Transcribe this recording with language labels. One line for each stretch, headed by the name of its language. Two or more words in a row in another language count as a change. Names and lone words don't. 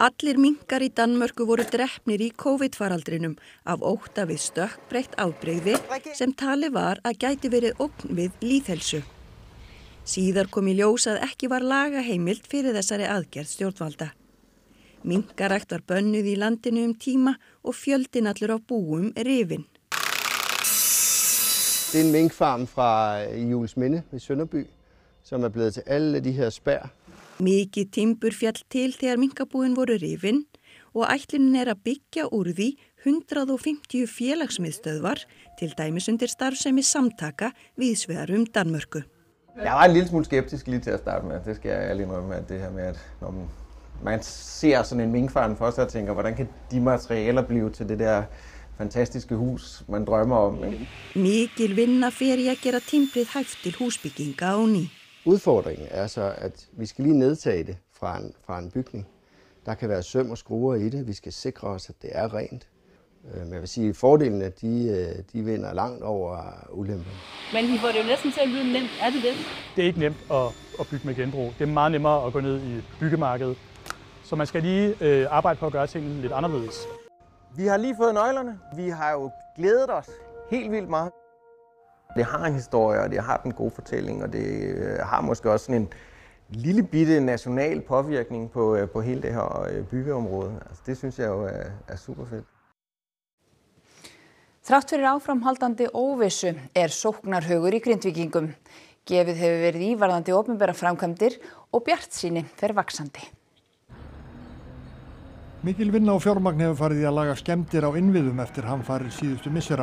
Icelandic: Allir minkar í Danmörku voru drepnir í COVID-faraldrinum af ótta við stökkbreytt afbrigði sem talið var að gæti verið ógn við lýðheilsu. Síðar kom í ljós að ekki var lagaheimild fyrir þessari aðgerð stjórnvalda. Minkarækt var bönnuð í landinu tíma og fjöldinn allur á búum rifinn.
Danish: Det en minkfarm fra Juelsminde ved Sønderby, som blevet til alle de her spær.
Icelandic: Mikið timbur fjall til þegar minkabúin voru rifin og ætlunin að byggja úr því 150 félagsmiðstöðvar til dæmis undir starfsemi samtaka víðsvegar Danmörku.
Danish: Jeg var en lille smule skeptisk lige til at starte med. Det skal jeg ærligt indrømme med det her med, at når man ser sådan en minkfarm for sig og tænker, hvordan kan de materialer blive til det der fantastiske hus, man drømmer om.
Icelandic: Mikil vinna fer í að gera timbrið hæft til husbygginga á ný.
Danish: Udfordringen er så, at vi skal lige nedtage det fra en bygning. Der kan være søm og skruer i det. Vi skal sikre os, at det er rent. Men jeg vil sige, at fordelene de vinder langt over ulemperne. Men vi får det jo næsten til at lyde nemt. Er det det? Det er ikke nemt at bygge med genbrug. Det er meget nemmere at gå ned i byggemarkedet. Så man skal lige arbejde på at gøre tingene lidt anderledes. Vi har lige fået nøglerne. Vi har jo glædet os helt vildt meget. Det har en historie, og det har den gode fortælling, og det har måske også sådan en lille bitte national påvirkning på hele det her byggeområde. Altså, det synes jeg jo er super fedt.
Icelandic: Þrátt fyrir áframhaldandi óvissu sóknarhugur í Grindvíkingum. Gefið hefur verið í varðandi opinbera framkvæmdir og bjartsýni fer vaxandi. Mikil vinna og fjármagn hefur farið í að laga skemmdir á innviðum eftir hamfarir síðustu missera.